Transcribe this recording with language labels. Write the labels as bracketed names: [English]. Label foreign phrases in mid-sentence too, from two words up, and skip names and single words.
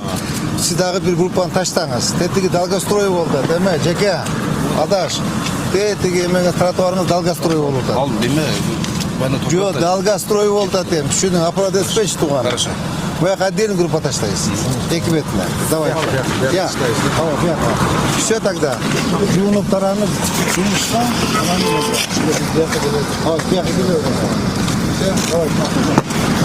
[Kyrgyz] Сиз дагы бир группаны таштаңыз. Тетиги долгострой болду, деме, жеке, адаш. Тетиги эмеге тротуарыңыз долгострой болду. Ал неме? Жок, долгострой болду дем. Түшүнүң, аппарат эспеш туган. Хорошо. Буяка отдельно группа таштайсыз. Эки бетине. [Russian] Давай. Я. Все тогда. [Kyrgyz] Жуунуп таранып, жумушка, анан. Давай.